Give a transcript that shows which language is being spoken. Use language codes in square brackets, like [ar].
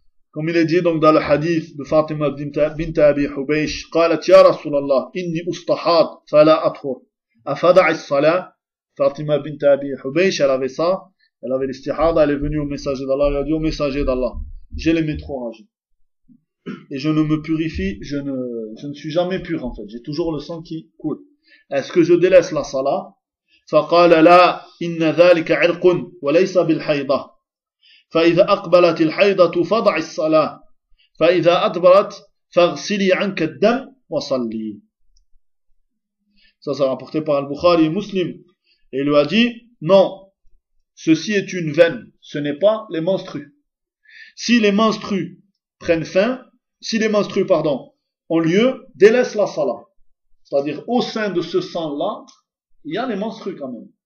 [fr] Comme il est dit donc dans le hadith de Fatima bint Abi Hubaysh, [ar] قالت يا رسول الله إني أستحاض فلا أطهر أفدع الصلاة. [fr] Fatima bint Abi Hubaysh, elle avait ça, elle avait l'istihada, elle est venue au messager d'Allah, elle a dit au messager d'Allah, j'ai les métrorragies et je ne me purifie, je ne suis jamais pur en fait, j'ai toujours le sang qui coule. Est-ce que je délaisse la salah? [ar] فقال لا إن ذلك عرق وليس بالحيضة. فإذا أقبلت الحيضة فضع الصلاة فإذا أدبرت فاغسلي عنك الدم وصلي. [fr] Ça sera apporté par Al-Bukhari Muslim. Et il lui a dit, non, ceci est une veine, ce n'est pas les menstrues. Si les menstrues prennent fin, si les menstrues, pardon, ont lieu, délaisse la salah. C'est-à-dire, au sein de ce sang-là, il y a les menstrues quand même.